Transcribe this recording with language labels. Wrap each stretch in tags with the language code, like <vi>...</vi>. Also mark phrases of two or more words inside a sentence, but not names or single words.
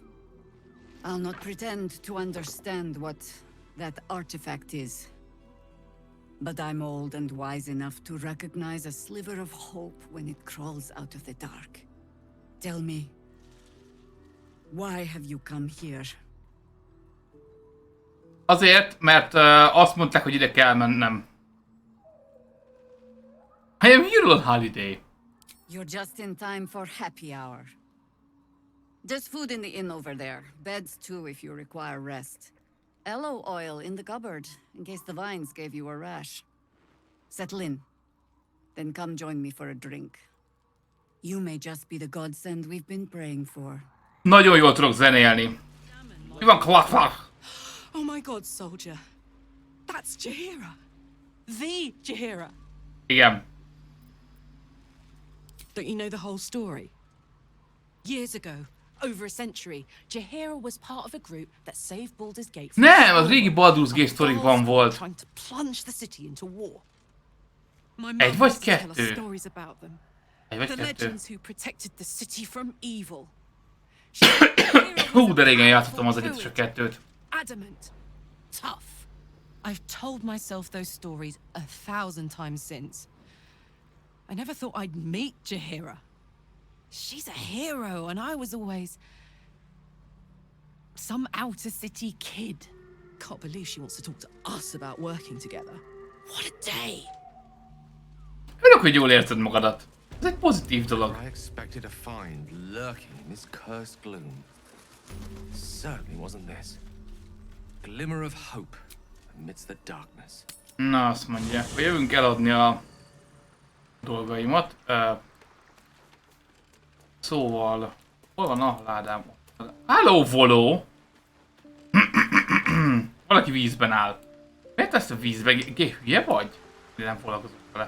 <en>I'll not pretend to understand what that artifact is. But I'm old and wise enough to recognize a sliver of hope when it crawls out of the dark. Tell me, why have you come here?</en> <hu>Azért, mert azt mondták, hogy ide kell mennem.</hu> <en>I am here on holiday. You're just in time for happy hour. There's food in the inn over there. Beds too if you require rest. Aloe oil in the cupboard, in case the vines gave you a rash. Settle in. Then come join me for a drink. You may just be the godsend we've been praying for.</en> <hu>Nagyon jól tudok zenélni. Mi van, klak-klak?</hu> <en>Oh my god, soldier. That's Jaheira. The Jaheira.</en> <hu>Igen.</hu> <en>Don't you know the whole story? Years ago, over a century, Jaheira was part of a group that saved Baldur's Gate.</en> <hu>Nem, az régi Baldur's Gate sztorikban volt.</hu> <en>Trying to plunge the city into war. My</en> <hu>Egy</hu> <en>mum</en> <hu>vagy</hu> <en>used to tell us</en> <hu>kettő.</hu> <en>stories about them.</en> <hu>Egy vagy</hu> <en>The</en> <hu>kettő.</hu> <en>legends who protected the city from evil.</en> <hu>Hú, de régen játszottam az egyet és a kettőt.</hu> <en>Adamant. Tough. I've told myself those stories 1,000 times since. I never thought I'd meet Jaheira. She's a hero, and I was always some outer city kid. Can't believe she wants to talk to us about working together. What a day!</en> <hu>Örülök, hogy jól érzed magadat. Ez egy pozitív dolog.</hu> <en>I expected a find lurking in this cursed gloom. It certainly wasn't this. Glimmer of hope amidst the darkness.</en> <hu>Na, azt mondják, hogy jövünk eladni a dolgaimat. Szóval, hol van a ládám? Halló, voló! Valaki vízben áll. Miért ezt a vízbe? Hülye vagy? Nem foglalkozok vele.</hu>